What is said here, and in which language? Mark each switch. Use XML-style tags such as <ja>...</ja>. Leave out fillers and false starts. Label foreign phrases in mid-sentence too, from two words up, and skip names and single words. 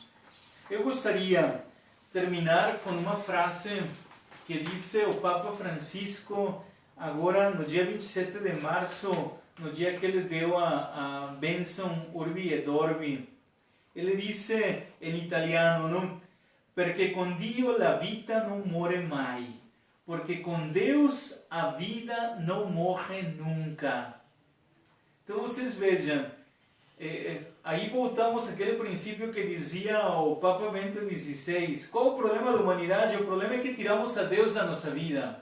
<pt>Eu gostaria de terminar com uma frase que disse o Papa Francisco agora no dia 27 de março, no dia que ele deu a bênção Urbi et Orbi. Ele disse em italiano, não?</pt> <it>Perché con Dio la vita non muore mai,</it> <pt>porque com Deus a vida não morre nunca. Então vocês vejam, aí voltamos àquele princípio que dizia o Papa Bento XVI. Qual o problema da humanidade? O problema é que tiramos a Deus da nossa vida.</pt>